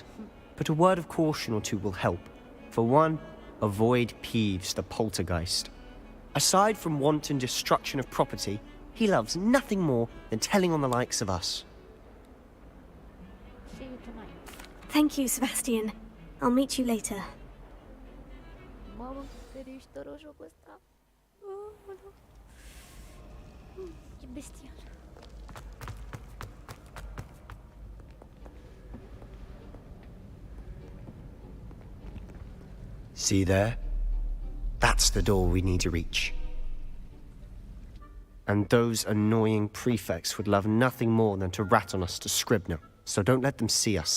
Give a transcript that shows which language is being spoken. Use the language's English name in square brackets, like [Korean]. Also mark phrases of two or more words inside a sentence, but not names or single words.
[English] But a word of caution or two will help. For one, avoid Peeves the poltergeist. Aside from wanton destruction of property, he loves nothing more than telling on the likes of us. See you tonight. Thank you, Sebastian. I'll meet you later. [Romanian] Mamă, ferește jocul ăsta. Ce bestial. [English] See there? That's the door we need to reach. And those annoying prefects would love nothing more than to rat on us to Scribner, so don't let them see us.